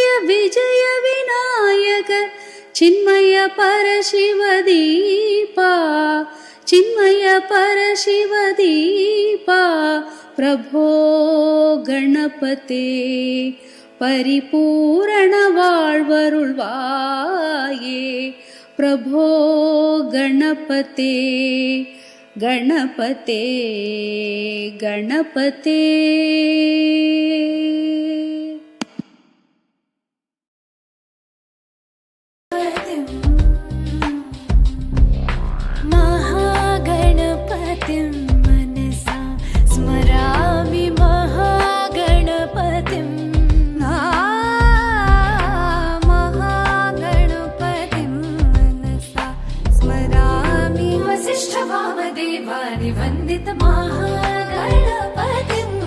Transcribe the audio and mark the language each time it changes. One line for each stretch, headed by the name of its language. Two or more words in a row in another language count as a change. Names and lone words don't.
Tamil: விஜய விநாயக சின்மய பரசிவதீபா சின்மய பரசிவதீபா பிரபோ கணபதே பரிபூரண வாழ்வருள்வாயே பிரபோ கணபதே கணபதே கணபதே.
Sanskrit: महागणपतिं मनसा स्मरामि महागणपतिं महागणपतिं मनसा स्मरामि वसिष्ठवामदेवानि वन्दित महागणपतिं